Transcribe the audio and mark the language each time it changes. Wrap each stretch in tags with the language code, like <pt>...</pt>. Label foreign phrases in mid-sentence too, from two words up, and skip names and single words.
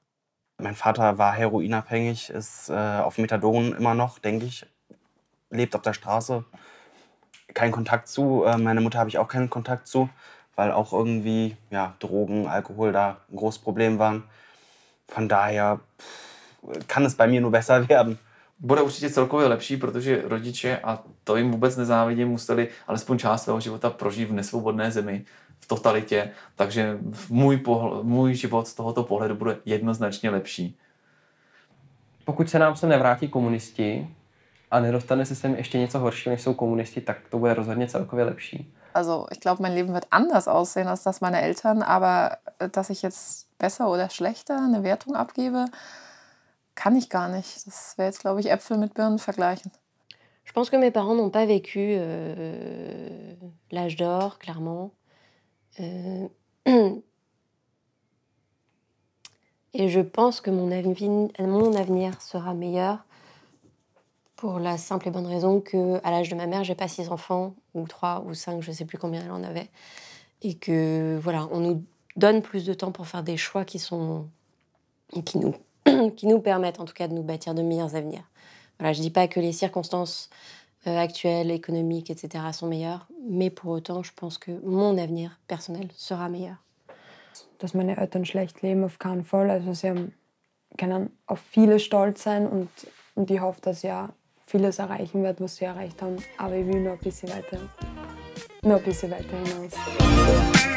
<de>Mein Vater war heroinabhängig, ist auf Methadon immer noch, denke ich. Lebt auf der Straße. Kein Kontakt zu. Meine Mutter habe ich auch keinen Kontakt zu, weil auch irgendwie Drogen, Alkohol da ein großes Problem waren. Von daher kann es bei mir nur besser werden.</de> <cs>Bude určitě celkově lepší, protože rodiče, a to jim vůbec nezávidím, museli alespoň část svého života prožít v nesvobodné zemi, v totalitě, takže můj život z tohoto pohledu bude jednoznačně lepší. Pokud se nám sem nevrátí komunisti a nedostane se sem ještě něco horšího, než jsou komunisti, tak to bude rozhodně celkově lepší.</cs> <de>Also ich glaube, mein Leben wird anders aussehen als das meiner Eltern, aber dass ich jetzt besser oder schlechter eine Wertung abgebe, kann ich gar nicht. Das wäre jetzt, glaube ich, Äpfel mit Birnen vergleichen.</de> <fr>Je pense que mes parents n'ont pas vécu l'âge d'or, clairement. Et je pense que mon avenir sera meilleur pour la simple et bonne raison qu'à l'âge de ma mère, j'ai pas 6 enfants, ou 3 ou 5, je sais plus combien elle en avait. Et que, voilà, on nous donne plus de temps pour faire des choix qui nous permettent en tout cas de nous bâtir de meilleurs avenirs. Voilà, je dis pas que les circonstances actuelles, économiques, etc. sont meilleures, mais pour autant, je pense que mon avenir personnel sera meilleur.</fr> <de>Dass meine Eltern schlecht leben, auf keinen Fall. Also sie können auf vieles stolz sein und ich hoffe, dass ich vieles erreichen werde, was sie erreicht haben. Aber ich will noch ein bisschen weiter hinaus.</de>